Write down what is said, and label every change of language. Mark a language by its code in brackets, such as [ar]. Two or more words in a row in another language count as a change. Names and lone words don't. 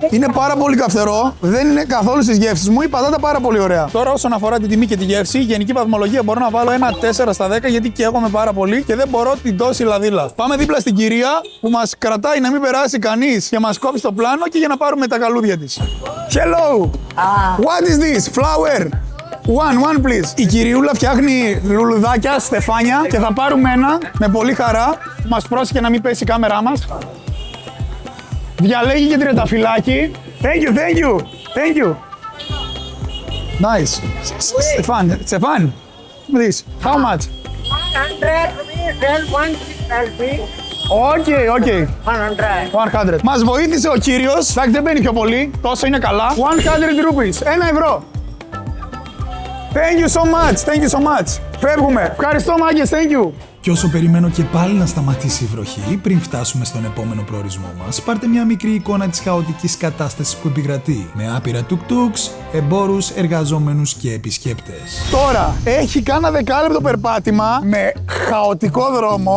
[el] Είναι πάρα πολύ καυτερό, δεν είναι καθόλου στις γεύσεις μου. Η πατάτα πάρα πολύ ωραία. Τώρα, όσον αφορά την τιμή και τη γεύση, γενική βαθμολογία μπορώ να βάλω ένα 4 στα 10 γιατί καίγομαι πάρα πολύ και δεν μπορώ την τόση λαδίλα. Πάμε δίπλα στην κυρία που μας κρατάει να μην περάσει κανείς και μας κόψει το πλάνο και για να πάρουμε τα καλούδια της. [en] Hello! What is this? Flower! One please. [el] Η κυριούλα φτιάχνει λουλουδάκια, στεφάνια και θα πάρουμε ένα με πολύ χαρά. Μας πρόσεχε να μην πέσει η κάμερά μας. Διαλέγει και τριανταφυλάκι. [en] Thank you. Nice. Stefan. This. How much? 100 rupees, then 160 rupees. Okay. 100. [el] 100. Μας βοήθησε ο κύριος. Εντάξει, δεν μπαίνει πιο πολύ. Τόσο είναι καλά. 100 rupees. 1 ευρώ. [en] Thank you so much. [el] Φεύγουμε. Ευχαριστώ, μάγκες. [en] Thank you. [el] Και όσο περιμένω και πάλι να σταματήσει η βροχή, πριν φτάσουμε στον επόμενο προορισμό μας, πάρτε μια μικρή εικόνα της χαοτικής κατάστασης που επικρατεί, με άπειρα τουκ-τουκς, εμπόρους, εργαζόμενους και επισκέπτες. Τώρα, έχει κάνα δεκάλεπτο περπάτημα με χαοτικό δρόμο.